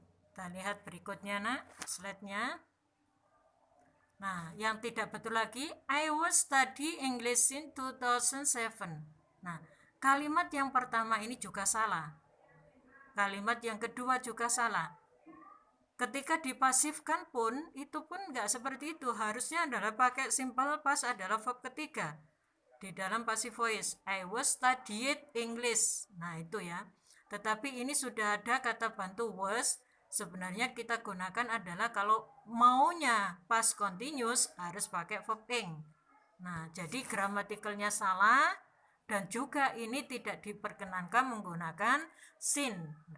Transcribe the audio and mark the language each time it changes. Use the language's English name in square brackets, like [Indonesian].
[Indonesian] Kita lihat berikutnya slide-nya. Nah, yang tidak betul lagi, [English] I was study English in 2007. [Indonesian] Nah, kalimat yang pertama ini juga salah. Kalimat yang kedua juga salah. Ketika dipasifkan pun, itu pun nggak seperti itu. Harusnya adalah pakai simple past adalah verb ketiga. Di dalam [English] passive voice, I was studied English. [Indonesian] Nah, itu ya. Tetapi ini sudah ada kata bantu was. Sebenarnya kita gunakan adalah kalau maunya past continuous harus pakai verb ing. Nah, jadi gramatikalnya salah dan juga ini tidak diperkenankan menggunakan sin.